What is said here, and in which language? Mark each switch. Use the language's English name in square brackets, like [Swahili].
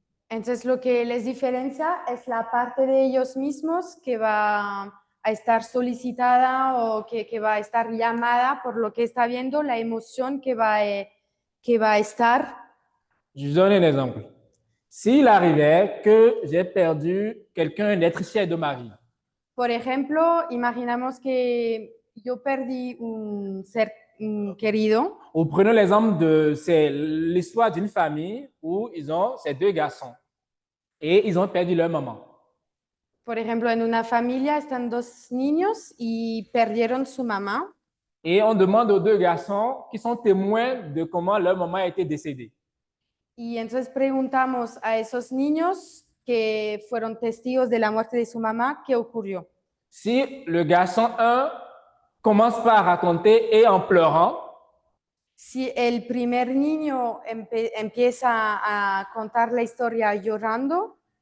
[Spanish] Entonces lo que les diferencia es la parte de ellos mismos que va a estar solicitada o que va a estar llamada por lo que está viendo, la emoción que va a estar. [French] Je vous donne un exemple. S'il arrivait que j'ai perdu quelqu'un, un être cher de ma vie, [Spanish] Por ejemplo, imaginamos que yo perdí un ser querido. [French] ou prenons l'exemple de c'est l'histoire d'une famille où ils ont ces deux garçons et ils ont perdu leur maman. [Spanish] Por ejemplo, en una familia están dos niños y perdieron su mamá. [French] Et on demande aux deux garçons qui sont témoins de comment leur maman a été décédée. [Spanish] Y entonces preguntamos a esos niños que fueron testigos de la muerte de su mamá, ¿qué ocurrió? [French] Si le garçon 1 commence par raconter et en pleurant, [Spanish] Si el primer niño empieza a contar la historia llorando,